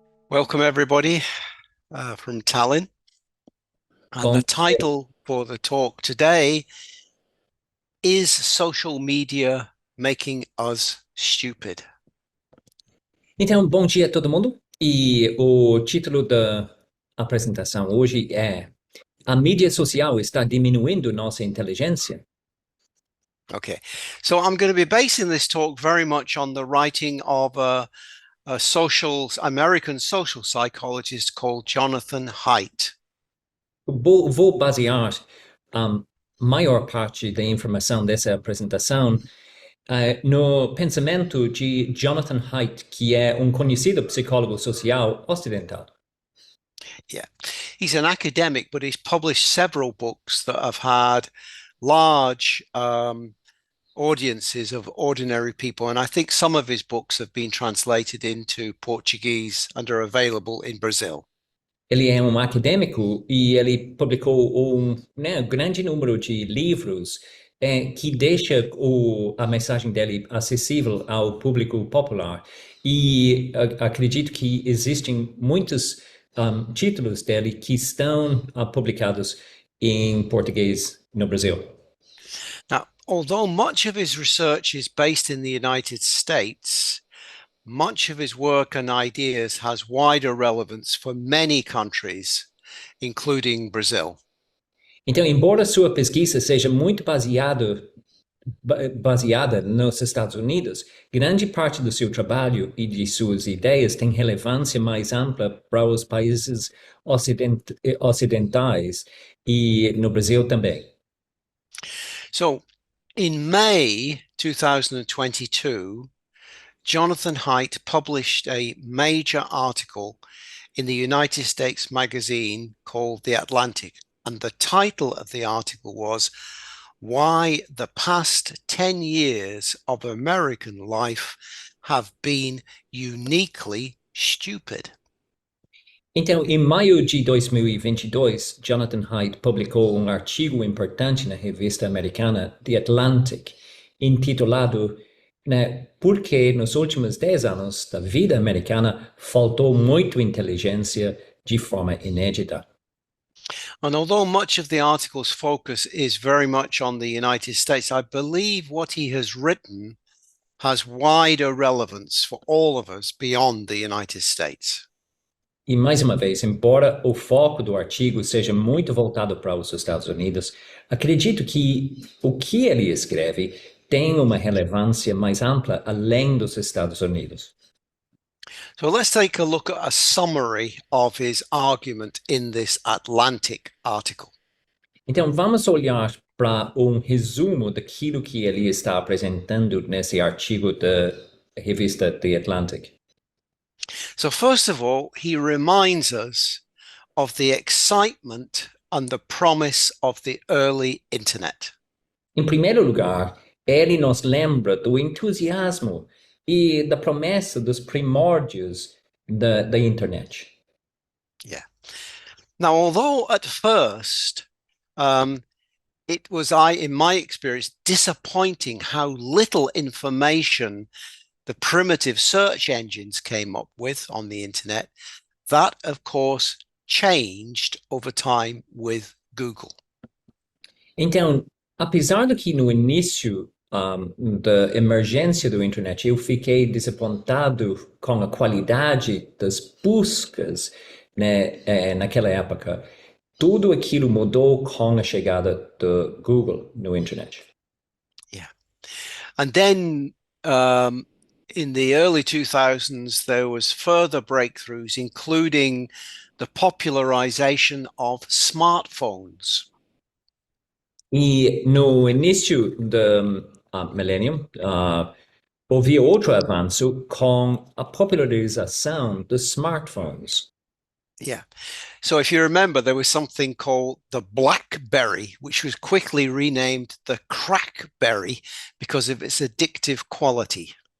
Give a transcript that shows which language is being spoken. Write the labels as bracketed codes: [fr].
[en] Welcome, everybody, from Tallinn. And the title for the talk today is Social Media Making Us Stupid? [pt] Então, bom dia a todo mundo. E o título da apresentação hoje é A mídia social está diminuindo nossa inteligência? [en] Okay, so I'm going to be basing this talk very much on the writing of a American social psychologist called Jonathan Haidt. [pt] Vou basear a maior parte da informação dessa apresentação no pensamento de Jonathan Haidt, que é conhecido psicólogo social ocidental. [en] Yeah, he's an academic, but he's published several books that have had large audiences of ordinary people, and I think some of his books have been translated into Portuguese and are available in Brazil. [pt] Ele é acadêmico e ele publicou grande número de livros que deixa a mensagem dele acessível ao público popular. E acredito que existem muitos títulos dele que estão publicados em português no Brasil. [en] Now, although much of his research is based in the United States, much of his work and ideas has wider relevance for many countries, including Brazil. [pt] Então, embora sua pesquisa seja muito baseada nos Estados Unidos, grande parte do seu trabalho e de suas ideias tem relevância mais ampla para os países ocidentais e no Brasil também. [en] So, in May 2022, Jonathan Haidt published a major article in the United States magazine called The Atlantic, and the title of the article was Why the Past 10 Years of American Life Have Been Uniquely Stupid. [pt] Então, em maio de 2022, Jonathan Haidt publicou artigo importante na revista americana The Atlantic, intitulado Por que nos últimos 10 anos da vida americana faltou muita inteligência de forma inédita. [en] And although much of the article's focus is very much on the United States, I believe what he has written has wider relevance for all of us beyond the United States. [pt] E mais uma vez, embora o foco do artigo seja muito voltado para os Estados Unidos, acredito que o que ele escreve tem uma relevância mais ampla além dos Estados Unidos. [en] So let's take a look at a summary of his argument in this Atlantic article. [pt] Então, vamos olhar para resumo daquilo que ele está apresentando nesse artigo da revista The Atlantic. [en] So first of all, he reminds us of the excitement and the promise of the early internet. [pt] Em primeiro lugar, ele nos lembra do entusiasmo e da promessa dos primórdios da internet. [en] Yeah. Now, although at first it was, in my experience, disappointing how little information the primitive search engines came up with on the internet, that, of course, changed over time with Google. [pt] Então, apesar de que no início da emergência do internet eu fiquei desapontado com a qualidade das buscas naquela época, tudo aquilo mudou com a chegada do Google no internet. [en] Yeah. And then in the early 2000s, there was further breakthroughs, including the popularization of smartphones. [pt] E no início do milênio, houve outro avanço com a popularização dos smartphones. [en] Yeah. So if you remember, there was something called the BlackBerry, which was quickly renamed the Crackberry because of its addictive quality.